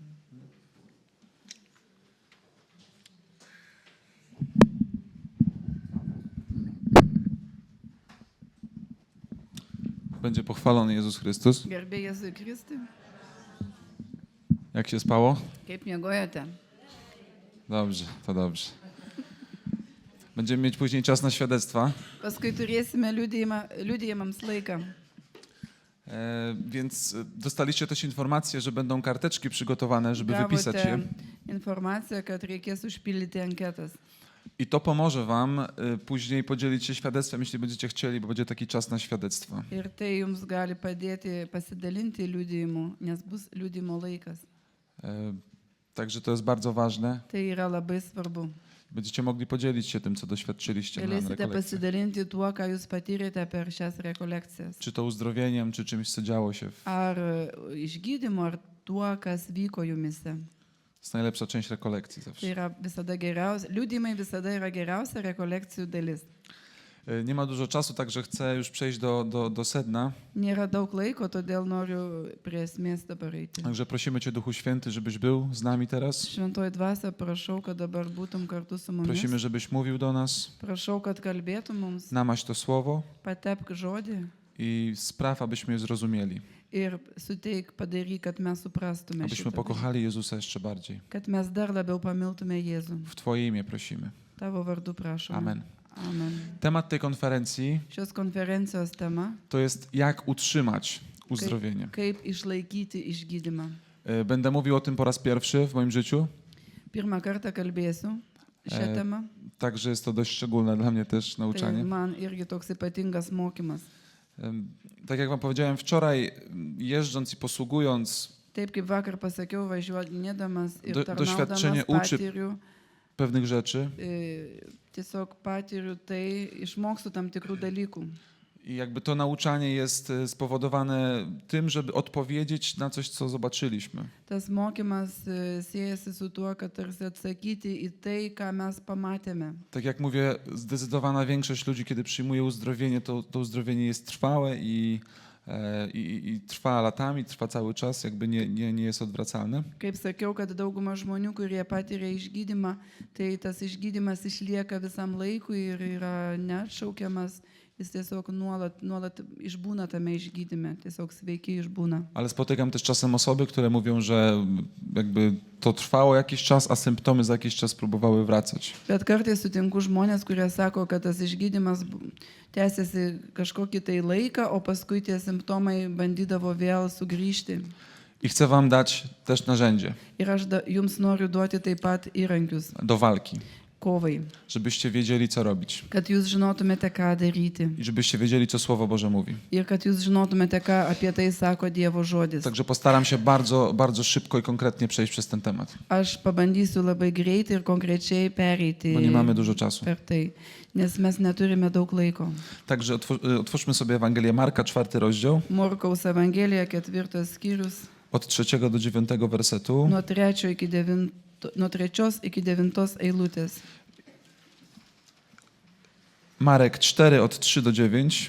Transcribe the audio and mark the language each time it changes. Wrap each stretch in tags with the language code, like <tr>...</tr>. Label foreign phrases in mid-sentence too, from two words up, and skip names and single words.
<pl>Będzie pochwalony Jezus Chrystus.</pl> <lt>Garbė Jėzui Kristui.</lt> <pl>Jak się spało?</pl> <lt>Kaip miegojote?</lt> <pl>Dobrze, to dobrze. Będziemy mieć później czas na świadectwa.</pl> <lt>Paskui turėsime liudijimams laiką.</lt> <pl>Więc dostaliście też informację, że będą karteczki przygotowane, żeby wypisać je.</pl> <lt>Gavote informaciją, kad reikės užpildyti anketas.</lt> <pl>I to pomoże wam później podzielić się świadectwem, jeśli będziecie chcieli, bo będzie taki czas na świadectwa.</pl> <lt>Ir tai jums gali padėti pasidalinti liudijimu, nes bus liudijimo laikas.</lt> <pl>Także to jest bardzo ważne.</pl> <lt>Tai yra labai svarbu.</lt> <pl>Będziecie mogli podzielić się tym, co doświadczyliście na</pl> <lt>Galėsite</lt> <pl>rekolekcjach.</pl> <lt>pasidalinti tuo, ką jūs patyrėte per šias rekolekcijas.</lt> <pl>Czy to uzdrowieniem, czy czymś, co działo się.</pl> <lt>Ar išgydymu, ar tuo, kas vyko jumise.</lt> <pl>To jest najlepsza część rekolekcji</pl> <lt>Tai</lt> <pl>zawsze.</pl> <lt>yra visada geriausia. Liudijimai visada yra geriausia rekolekcijų dalis.</lt> <pl>Nie ma dużo czasu, także chcę już przejść do sedna.</pl> <lt>Nėra daug laiko, todėl noriu prie esmės dabar eiti.</lt> <pl>Także prosimy Cię, Duchu Święty, żebyś był z nami teraz.</pl> <lt>Šventoji dvasia, prašau, kad dabar būtum kartu su mumis.</lt> <pl>Prosimy, żebyś mówił do nas.</pl> <lt>Prašau, kad kalbėtum mums,</lt> <pl>Namaś to słowo</pl> <lt>patepk žodį</lt> <pl>i spraw, abyśmy je zrozumieli.</pl> <lt>ir suteik padaryk, kad mes suprastume</lt> <pl>Abyśmy</pl> <lt>šitą,</lt> <pl>pokochali Jezusa jeszcze bardziej.</pl> <lt>kad mes dar labiau pamiltume Jėzų.</lt> <pl>W Twoje imię prosimy.</pl> <lt>Tavo vardu prašome.</lt> <pl>Amen.</pl> <lt>Amen.</lt> <pl>Temat tej konferencji</pl> <lt>Šios konferencijos tema</lt> <pl>to jest jak utrzymać uzdrowienie.</pl> <lt>kaip išlaikyti išgydymą.</lt> <pl>Będę mówił o tym po raz pierwszy w moim życiu,</pl> <lt>Pirmą kartą kalbėsiu šią temą.</lt> <pl>także jest to dość szczególne dla mnie też</pl> <lt>Tai</lt> <pl>nauczanie.</pl> <lt>man irgi toks ypatingas mokymas.</lt> <pl>Tak jak wam powiedziałem wczoraj, jeżdżąc i posługując,</pl> <lt>Taip kaip vakar pasakiau, važiuodinėdamas ir</lt> <pl>Doświadczenie</pl> <lt>tarnaudamas</lt> <pl>uczy</pl> <lt>patiriu,</lt> <pl>pewnych rzeczy</pl> <lt>tiesiog patiriu tai, išmokstu tam tikrų dalykų.</lt> <pl>i jakby to nauczanie jest spowodowane tym, żeby odpowiedzieć na coś, co zobaczyliśmy.</pl> <lt>Tas mokymas siejasi su tuo, kad tarsi atsakyti į tai, ką mes pamatėme.</lt> <pl>Tak jak mówię, zdecydowana większość ludzi, kiedy przyjmuje uzdrowienie, to uzdrowienie jest trwałe i trwa latami, trwa cały czas, jakby nie jest odwracalne.</pl> <lt>Kaip sakiau, kad dauguma žmonių, kurie patiria išgydymą, tai tas išgydymas išlieka visam laikui ir yra neatšaukiamas. Jis tiesiog nuolat išbūna tame išgydyme, tiesiog sveiki išbūna.</lt> <pl>Ale spotykam też czasem osoby, które mówią, że jakby to trwało jakiś czas, a symptomy za jakiś czas próbowały wracać.</pl> <lt>Bet kartais sutinku žmonės, kurie sako, kad tas išgydymas tęsiasi kažkokį tai laiką, o paskui tie simptomai bandydavo vėl sugrįžti.</lt> <pl>I chcę wam dać też narzędzie</pl> <lt>Ir aš jums noriu duoti taip pat įrankius</lt> <pl>do walki,</pl> <lt>kovai,</lt> <pl>żebyście wiedzieli, co robić</pl> <lt>kad jūs žinotumėte, ką daryti.</lt> <pl>i żebyście wiedzieli, co Słowo Boże mówi.</pl> <lt>Ir kad jūs žinotumėte, ką apie tai sako Dievo žodis.</lt> <pl>Także postaram się bardzo, bardzo szybko i konkretnie przejść przez ten temat,</pl> <lt>Aš pabandysiu labai greitai ir konkrečiai pereiti</lt> <pl>bo nie mamy dużo czasu.</pl> <lt>per tai, nes mes neturime daug laiko.</lt> <pl>Także otwórzmy sobie Ewangelię Marka, 4 rozdział,</pl> <lt>Morkaus Evangelija, 4 skyrius,</lt> <pl>od 3 do 9 wersetu.</pl> <lt>nuo 3 iki 9 eilutės.</lt> <pl>Marek 4 od 3 do 9.</pl>